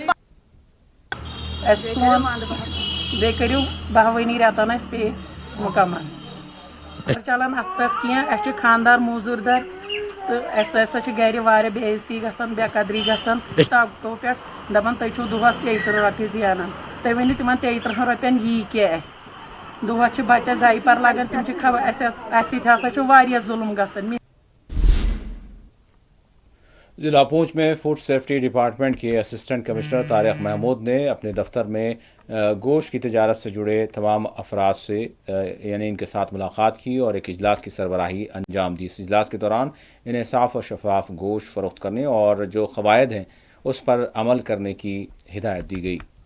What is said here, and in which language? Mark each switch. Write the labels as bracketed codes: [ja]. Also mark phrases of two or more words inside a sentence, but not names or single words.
[ks] بیٚیہِ کٔرِو 12 رٮ۪تن اَسہِ پے مُکمل چلان اتھ پٮ۪ٹھ کینٛہہ اَسہِ چھِ خانٛدار موٚزوٗر دار تہٕ اَسہِ ہسا چھِ گرِ واریاہ بے عزتی گژھان بے قدری گژھان طاقتو پٮ۪ٹھ دپان تُہۍ چھِو دۄہس 33 رۄپیہِ زینان تُہۍ ؤنِو تِمن 33 رۄپین یی کیٛاہ اَسہِ دۄہس چھِ بچس ڈایپر لگان تِم چھِ خبر اَسہِ سۭتۍ ہسا چھُ واریاہ ظُلم گژھان. [ur] ضلع پونچھ میں فوڈ سیفٹی ڈپارٹمنٹ کے [en] Assistant Commissioner [ur] طارق محمود نے اپنے دفتر میں گوشت کی تجارت سے جڑے تمام افراد سے یعنی ان کے ساتھ ملاقات کی اور ایک اجلاس کی سربراہی انجام دی. اس اجلاس کے دوران انہیں صاف اور شفاف گوشت فروخت کرنے اور جو قواعد ہیں اس پر عمل کرنے کی ہدایت دی گئی.